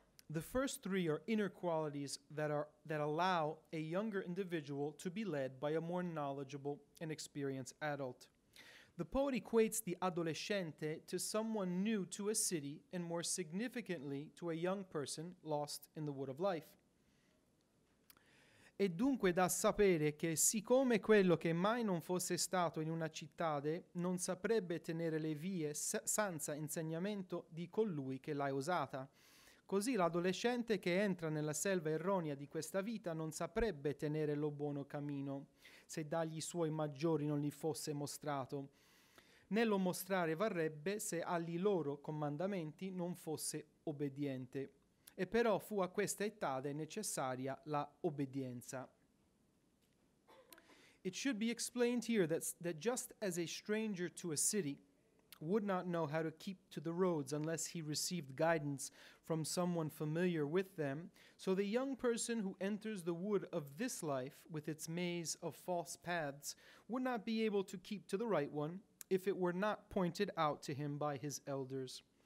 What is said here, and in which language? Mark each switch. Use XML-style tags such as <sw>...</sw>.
<en>The first 3 are inner qualities that allow a younger individual to be led by a more knowledgeable and experienced adult. The poet equates the adolescente to someone new to a city, and more significantly to a young person lost in the wood of life.</en> <it>E dunque da sapere che siccome quello che mai non fosse stato in una cittade non saprebbe tenere le vie senza insegnamento di colui che l'ha usata, così l'adolescente che entra nella selva erronea di questa vita non saprebbe tenere lo buono cammino, se dagli suoi maggiori non gli fosse mostrato, né lo mostrare varrebbe se agli loro comandamenti non fosse obbediente. E però fu a questa etade necessaria la obbedienza.</it> <en>It should be explained here that just as a stranger to a city would not know how to keep to the roads unless he received guidance from someone familiar with them, so the young person who enters the wood of this life with its maze of false paths would not be able to keep to the right one if it were not pointed out to him by his elders.</en>